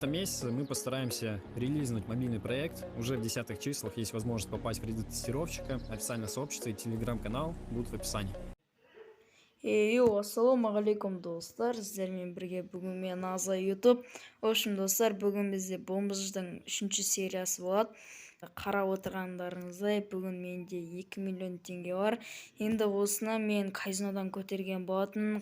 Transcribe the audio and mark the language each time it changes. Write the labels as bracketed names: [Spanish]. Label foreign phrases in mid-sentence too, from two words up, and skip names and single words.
[Russian] этом месяце мы постараемся релизнуть мобильный проект. Уже в десятых числах есть возможность попасть в ряды тестировщика. Официальное сообщество и телеграм-канал будут в описании. [Kazakh] Ассалаумағалейкум достар, сіздермен бірге бүгін мен Аза YouTube. Достар, бүгін бізде Бомбыждың 3-ші сериясы болады. Қарап отырғандарыңыздай, бүгін менде 2 миллион теңге бар. Енді осыны мен казинодан көтерген болатын.